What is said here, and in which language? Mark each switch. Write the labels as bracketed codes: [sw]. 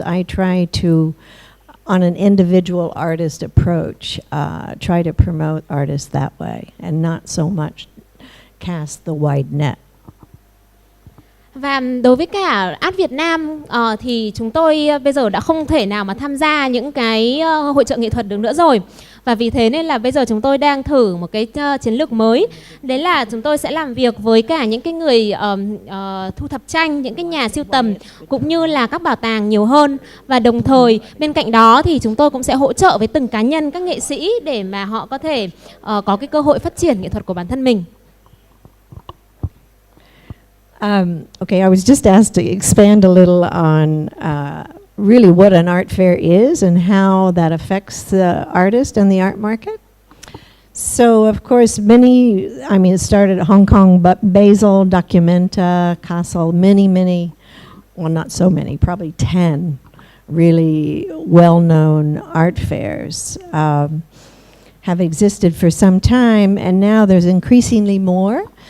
[en] I try to, on an individual artist approach, try to promote artists that way, and not so much cast the wide net. [vi] Và đối với cả Art Việt Nam thì chúng tôi bây giờ đã không thể nào mà tham gia những cái hội chợ nghệ thuật được nữa rồi. Và vì thế nên là bây giờ chúng tôi đang thử một cái chiến lược mới. Đấy là chúng tôi sẽ làm việc với cả những cái người thu thập tranh, những cái nhà sưu tầm, cũng như là các bảo tàng nhiều hơn. Và đồng thời bên cạnh đó thì chúng tôi cũng sẽ hỗ trợ với từng cá nhân, các nghệ sĩ, để mà họ có thể có cái cơ hội phát triển nghệ thuật của bản thân mình. [en] Okay, I was just asked to expand a little on really what an art fair is and how that affects the artist and the art market. So, of course, it started at Hong Kong, but Basel, Documenta, Kassel, many, well, not so many, probably 10 really well-known art fairs have existed for some time, and now there's increasingly more.